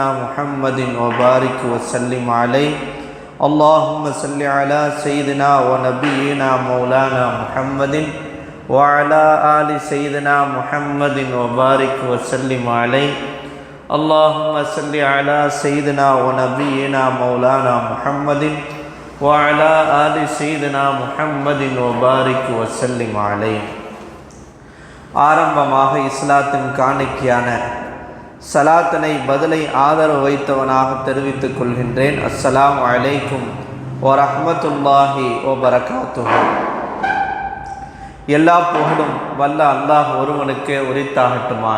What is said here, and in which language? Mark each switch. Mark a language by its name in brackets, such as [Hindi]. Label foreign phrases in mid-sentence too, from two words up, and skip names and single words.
[Arabic] محمد وبارك وسلم عليه اللهم صل على سيدنا ونبينا مولانا محمد وعلى آل سيدنا محمد وبارك وسلم عليه اللهم صل على سيدنا ونبينا مولانا محمد وعلى آل سيدنا محمد وبارك وسلم عليه. [Tamil] ஆரம்பமாக இஸ்லாத்தின் காணிக்கையான சலாத்தினை பதிலை ஆதரவு வைத்தவனாக தெரிவித்துக் கொள்கின்றேன். [Arabic] السلام عليكم ورحمة الله وبركاته. [Tamil] எல்லா புகழும் வல்ல அல்லாஹ் ஒருவனுக்கே உரித்தாகட்டுமாக.